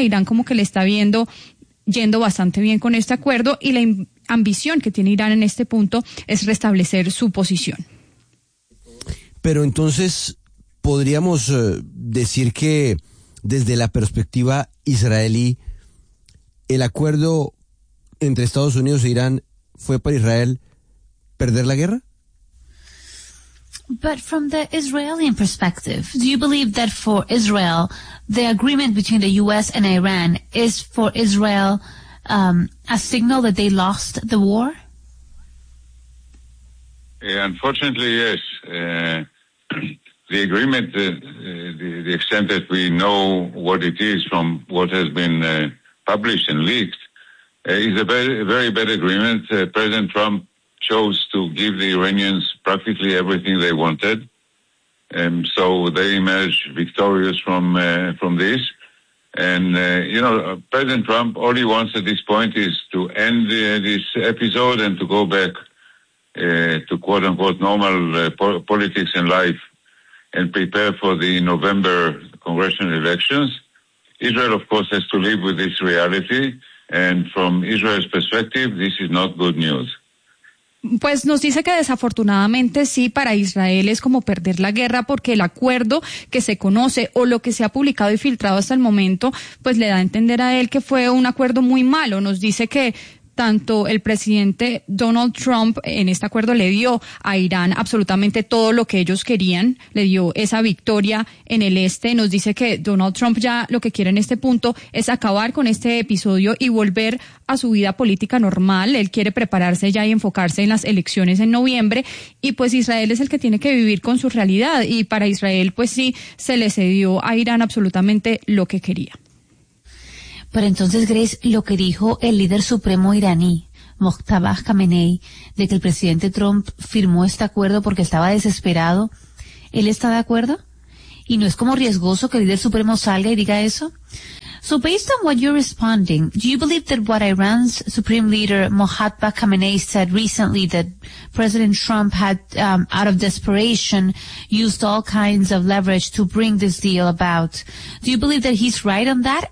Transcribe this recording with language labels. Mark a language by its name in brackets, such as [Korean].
[Spanish] Irán como que le está viendo yendo bastante bien con este acuerdo, y la ambición que tiene Irán en este punto es restablecer su posición. Pero entonces podríamos decir que desde la perspectiva israelí, ¿el acuerdo entre Estados Unidos e Irán fue para Israel perder la guerra? [English] But from the Israeli perspective, do you believe that for Israel, the agreement between the U.S. and Iran is for Israel a signal that they lost the war? Unfortunately, yes. The agreement, the extent that we know what it is from what has been published and leaked, is a very bad agreement. President Trump chose to give the Iranians practically everything they wanted, so they emerged victorious from this. And President Trump, all he wants at this point is to end this episode and to go back to quote unquote normal politics and life, and prepare for the November congressional elections. Israel, of course, has to live with this reality, and from Israel's perspective, this is not good news. [Spanish] Pues nos dice que desafortunadamente sí, para Israel es como perder la guerra, porque el acuerdo que se conoce o lo que se ha publicado y filtrado hasta el momento, pues le da a entender a él que fue un acuerdo muy malo. Nos dice que tanto el presidente Donald Trump en este acuerdo le dio a Irán absolutamente todo lo que ellos querían, le dio esa victoria en el este. Nos dice que Donald Trump ya lo que quiere en este punto es acabar con este episodio y volver a su vida política normal. Él quiere prepararse ya y enfocarse en las elecciones en noviembre, y pues Israel es el que tiene que vivir con su realidad, y para Israel pues sí, se le cedió a Irán absolutamente lo que quería. Pero entonces, Grace, lo que dijo el líder supremo iraní, Mojtaba Khamenei, de que el presidente Trump firmó este acuerdo porque estaba desesperado, ¿él está de acuerdo? ¿Y no es como riesgoso que el líder supremo salga y diga eso? [English] So based on what you're responding, do you believe that what Iran's supreme leader Mohammad Khamenei said recently, that President Trump had, out of desperation, used all kinds of leverage to bring this deal about, do you believe that he's right on that?